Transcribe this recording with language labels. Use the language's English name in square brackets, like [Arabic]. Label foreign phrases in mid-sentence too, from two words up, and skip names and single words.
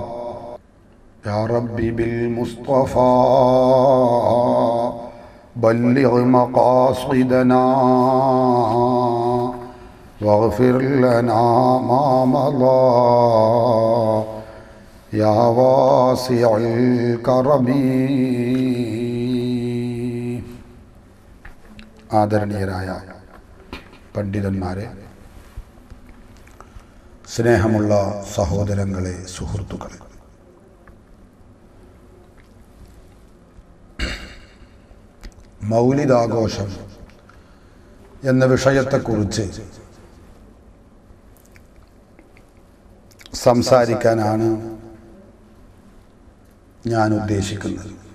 [Arabic] يا ربي بالمصطفى بلغ مقاصدنا واغفر لنا ما مضى يا واسع الكرم. [Malayalam] ആദരണീയരായ പണ്ഡിതന്മാരെ, സ്നേഹമുള്ള സഹോദരങ്ങളെ, സുഹൃത്തുക്കളെ, മൗലിദാഘോഷം എന്ന വിഷയത്തെക്കുറിച്ച് സംസാരിക്കാനാണ് ഞാൻ ഉദ്ദേശിക്കുന്നത്.